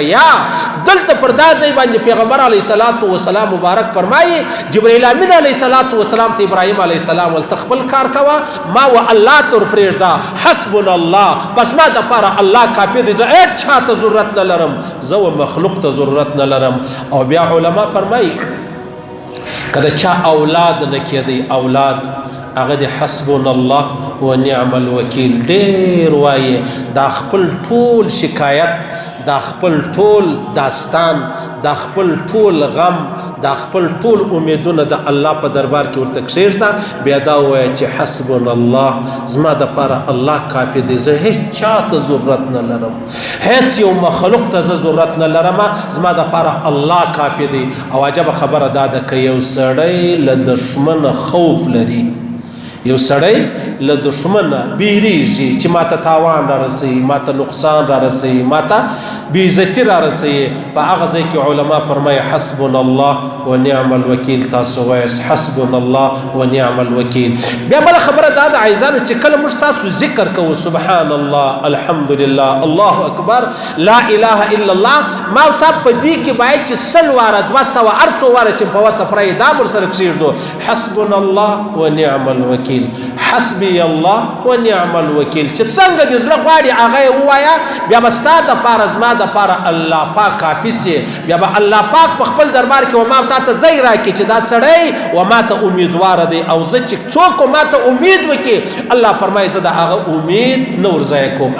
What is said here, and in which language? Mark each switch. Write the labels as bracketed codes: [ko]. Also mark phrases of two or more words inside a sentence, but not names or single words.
[ps] یا دلته پر دا ځای باندې پیغمبر [ar] علیه الصلاة والسلام [ps] مبارک فرمایي جبریل امین [ar] علیه الصلاة والسلام [ps] ته ابراهیم [ar] علیه السلام [ps] ولته خپل کار کوه ما و الله ته ورپرېږده [ar] حسبنا الله [ps] بس ما دپاره الله کافي دی زه هېڅ چا ته ضرورت نه لرم زه و مخلوق ته ضرورت نه لرم. او بیا علما فرمایي که د چا اولاد نه کېدی اولاد هغه د [ar] حسبنا الله و نعم الوکیل [ps] ډېر وایي دا خپل ټول شکایت دا خپل ټول داستان دا خپل ټول غم دا خپل ټول امیدونه د الله په دربار کې ورته کښېږده بیا دا ووایه چې [ar] حسبنا الله [ps] زما دپاره الله کافي دی زه هېڅ چا ته ضرورت نه لرم هېڅ یو مخلوق ته زه ضرورت نه لرمه زما دپاره الله کافي دی. او عجبه خبره دا ده که یو سړی له دښمنه خوف لري یو سړی له دښمنه بیریږي چې ماته تاوان را رسوي ماته نقصان را رسوي ماته بېعزتي را رسوي په هغه ځای کې علما فرمایي [ar] حسبنا الله و نعم الوکیل. [ps] تاسو وایاست [ar] حسبنا الله و نعم الوکیل. [ps] بیا بله خبره دا ده عزیزانو چې کله موږ تاسو ذکر کوو [ar] سبحان الله الحمدلله الله اکبر لا اله الا الله [ps] ما او تا په دې کې باید چې 100 واره 200 هر څو واره چې په وسه پرایي دا ورسره کښېږدو [ar] حسبنا الله و نعم الوکیل حسبي الله و نعم الوکیل [ps] چې څنګه دې زړه غواړي هغه یې ووایه بیا به ستا دپاره زما دپاره الله پاک کافي سي. بیا به الله پاک په خپل دربار کې و ما تا ته ځای راکړي چې دا سړی و ما ته امیدواره دی او زه چې څوک ما ته امید وکړي الله فرمایي زه د هغه امید نه ورضایع کوم.